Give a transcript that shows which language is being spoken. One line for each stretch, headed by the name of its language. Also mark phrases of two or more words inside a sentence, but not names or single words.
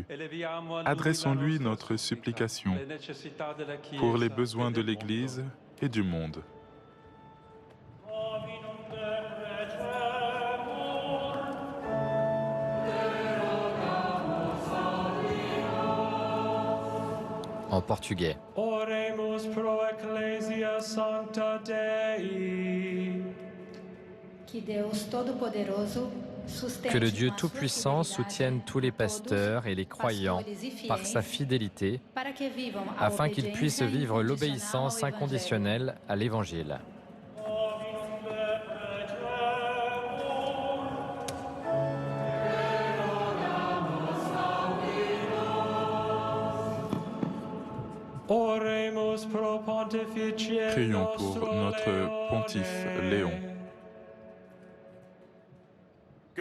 French: Adressons-lui notre supplication pour les besoins de l'Église et du monde. En portugais.
Latin: Oremus pro ecclesia sancta Dei.
French: Que le Dieu Tout-Puissant soutienne tous les pasteurs et les croyants par sa fidélité, afin qu'ils puissent vivre l'obéissance inconditionnelle à l'Évangile. Prions pour notre pontife Léon.